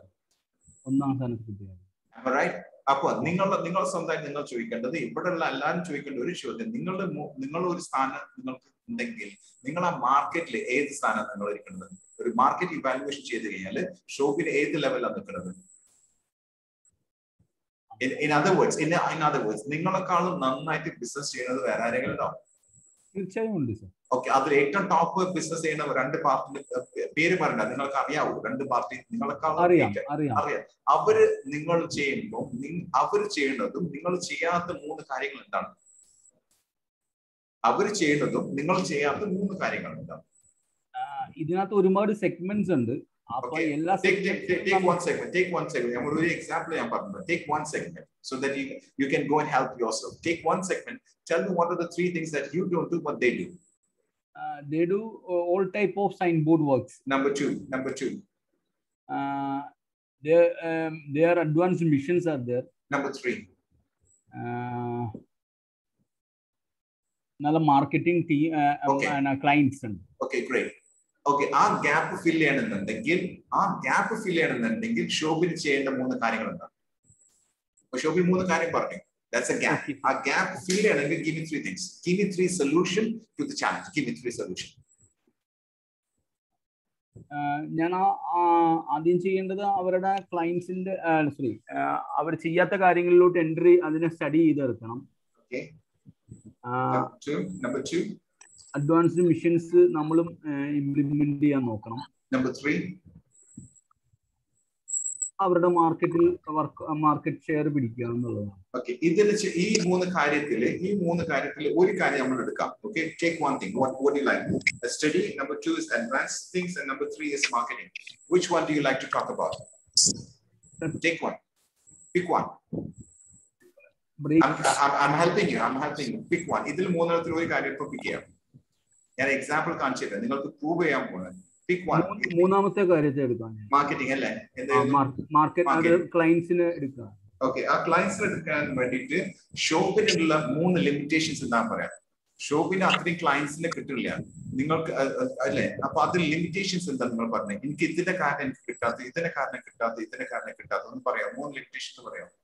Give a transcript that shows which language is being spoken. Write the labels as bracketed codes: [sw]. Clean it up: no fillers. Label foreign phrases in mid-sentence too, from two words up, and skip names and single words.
[ml] 1ാം സ്ഥാനം കിട്ടിയ. റൈറ്റ്. അപ്പൊ നിങ്ങൾ സ്വന്തമായി നിങ്ങൾ ചോദിക്കേണ്ടത്, ഇവിടെയുള്ള എല്ലാവരും ചോദിക്കേണ്ട ഒരു ചോദ്യം, നിങ്ങളൊരു സ്ഥാനം നിങ്ങൾക്ക് ഉണ്ടെങ്കിൽ നിങ്ങൾ ആ മാർക്കറ്റിൽ ഏത് സ്ഥാനം നിങ്ങൾ ഇരിക്കുന്നത്? ഒരു [en] market evaluation [ml] ചെയ്ത് കഴിഞ്ഞാൽ ഷോപ്പിൽ ഏത് ലെവലാണ് നിൽക്കുന്നത്? [en] In other words, [ml] നിങ്ങളെക്കാളും നന്നായിട്ട് ബിസിനസ് ചെയ്യുന്നത് വേറെ ആരെങ്കിലും ഉണ്ടാവും? തീർച്ചയായും ഉണ്ട് സർ. ഓക്കെ, അതിൽ ഏറ്റവും [en] top business [ml] ചെയ്യുന്ന 2 പാർട്ടിന്റെ പേര് പറയണ്ട, നിങ്ങൾക്ക് അറിയാവൂ. 2 പാർട്ടി നിങ്ങളെക്കാളും അറിയാം. അവര് നിങ്ങൾ ചെയ്യുമ്പോൾ അവർ ചെയ്യുന്നതും നിങ്ങൾ ചെയ്യാത്ത 3 കാര്യങ്ങൾ എന്താണ്? അവർ ചെയ്യുന്നതും നിങ്ങൾ ചെയ്യാത്ത 3 കാര്യങ്ങൾ എന്താണ്? ഇതിനകത്ത് ഒരുപാട് സെഗ്മെന്റ്സ് ഉണ്ട്. [en] Okay, take one segment. I'm going to example. Take one segment so that you can go and help yourself. Take one segment. Tell me what are the 3 things that you don't do, but they do. They do all type of signboard works. Number two. Their advanced missions are there. Number 3. Nalla marketing team and clients. Okay, great. [ml] ഓക്കെ, ആ [en] gap fill [ml] ചെയ്യണമെന്നുണ്ടെങ്കിൽ ഷോബിന് ചെയ്യേണ്ട 3 കാര്യങ്ങൾ എന്താണ്? ഷോബിൻ 3 കാര്യം പറഞ്ഞു. [en] That's a gap. [ml] ആ [en] gap fill [ml] ചെയ്യണമെങ്കിൽ [en] give me 3 things. Give me 3 solution to the challenge. Give me 3 solution. [ml] ഞാൻ ആദ്യം ചെയ്യേണ്ടത് അവരുടെ ക്ലയൻസിന്റെ അവർ ചെയ്യാത്ത കാര്യങ്ങളിലോട്ട് എൻട്രി, അതിനെ സ്റ്റഡി ചെയ്തെടുക്കണം. [en] Number 2. advanced missions [ml] നമ്മളും ഇംപ്ലിമെന്റ് ചെയ്യാൻ നോക്കണം. [en] Number 3. [ml] അവരുടെ [en] market share [ml] പിടിക്കുക എന്നുള്ളതാണ്. ഓക്കെ, ഇതിൽ ഈ 3 കാര്യത്തിൽ ഒരു കാര്യം നമ്മൾ എടുക്കാം. ഓക്കെ, [en] take one thing. What do you like? A study. Number 2 is advanced things, and number 3 is marketing. Which one do you like to talk about? Take one. Pick one. I'm helping you. Pick one. [ml] ഇതിൽ 3 ഒരു കാര്യം ഇപ്പൊ പിക്ക് ചെയ്യാം. ഞാൻ എക്സാമ്പിൾ കാണിച്ചിട്ട് നിങ്ങൾക്ക് പ്രൂവ് ചെയ്യാൻ പോകുന്നത്. [en] Pick one. [ml] 3ാമത്തെ കാര്യത്തെ എടുക്കാം. മാർക്കറ്റിംഗ് അല്ലേ? മാർക്കറ്റ് ക്ലയൻസിനെ എടുക്കാം. ഓക്കെ, ആ ക്ലയൻസിനെ എടുക്കാൻ വേണ്ടിയിട്ട് ഷോപ്പിനുള്ള 3 ലിമിറ്റേഷൻസ് എന്താ പറയാം? ഷോപ്പിന് അത്രയും ക്ലയൻസിനെ കിട്ടില്ല നിങ്ങൾക്ക് അല്ലേ? അപ്പൊ അതിൽ ലിമിറ്റേഷൻസ് എന്താ നിങ്ങൾ പറഞ്ഞത്? എനിക്ക് ഇതിന്റെ കാരണം എനിക്ക് കിട്ടാത്ത, ഇതിന്റെ കാരണം കിട്ടാത്ത, ഇതിന്റെ കാരണം കിട്ടാത്ത ഒന്ന് പറയാം.